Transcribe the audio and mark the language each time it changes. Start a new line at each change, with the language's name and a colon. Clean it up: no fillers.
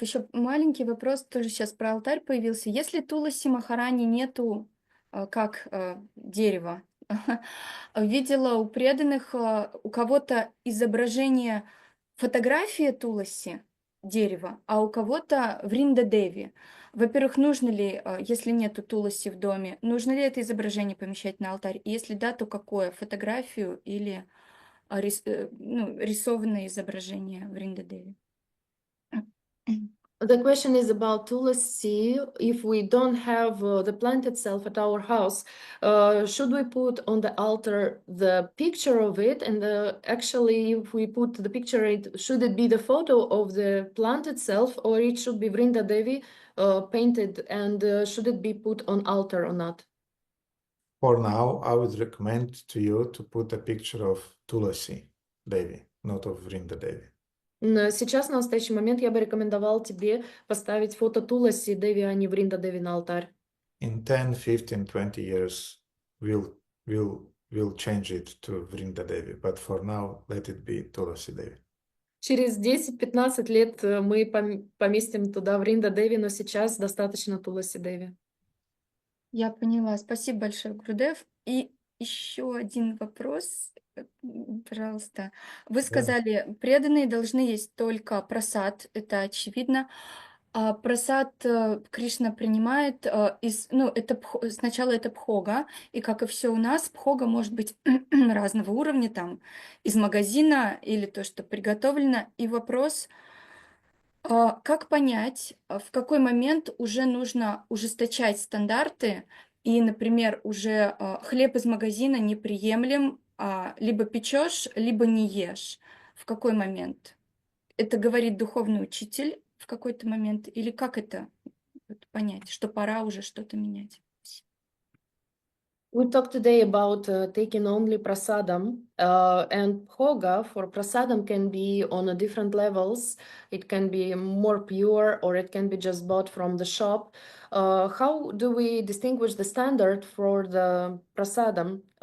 Russian: Еще маленький вопрос, тоже сейчас про алтарь появился. Если Туласи Махарани нету как дерева, видела у преданных у кого-то изображение фотографии Туласи дерева, а у кого-то Вринда Деви. Во-первых, нужно ли, если нету Туласи в доме, нужно ли это изображение помещать на алтарь? И если да, то какое? Фотографию или рисованное изображение Вринда Деви?
English: The question is about tulasi. If we don't have the plant itself at our house, should we put on the altar the picture of it? And actually, if we put the picture, should it be the photo of the plant itself, or it should be Vrinda Devi painted? And should it be put on altar or not? For now, I would recommend to you to put a picture of Tulasi Devi, not of Vrinda Devi.
Russian: Сейчас, на настоящий момент, я бы рекомендовал тебе поставить фото Туласи Деви, а не Вринда Деви на алтарь.
English: In 10, 15, 20 years, we'll we'll change it to Vrinda Devi. But for now, let it be Tulasi Devi.
Russian: Через 10-15 лет мы поместим туда Вринда Деви, но сейчас достаточно Туласи Деви. Я поняла. Спасибо большое, Гурудев. И еще один вопрос, пожалуйста. Вы сказали, преданные должны есть только прасад, это очевидно. А прасад Кришна принимает сначала это бхога, и как и все у нас, бхога может быть разного уровня, там, из магазина или то, что приготовлено. И вопрос, как понять, в какой момент уже нужно ужесточать стандарты, и, например, уже хлеб из магазина неприемлем, либо печешь, либо не ешь. В какой момент? Это говорит духовный учитель в какой-то момент? Или как это понять, что пора уже что-то менять?
English: We talked today about taking only prasadam, and bhoga for prasadam can be on different levels. It can be more pure, or it can be just bought from the shop. How do we distinguish the standard for the prasadam?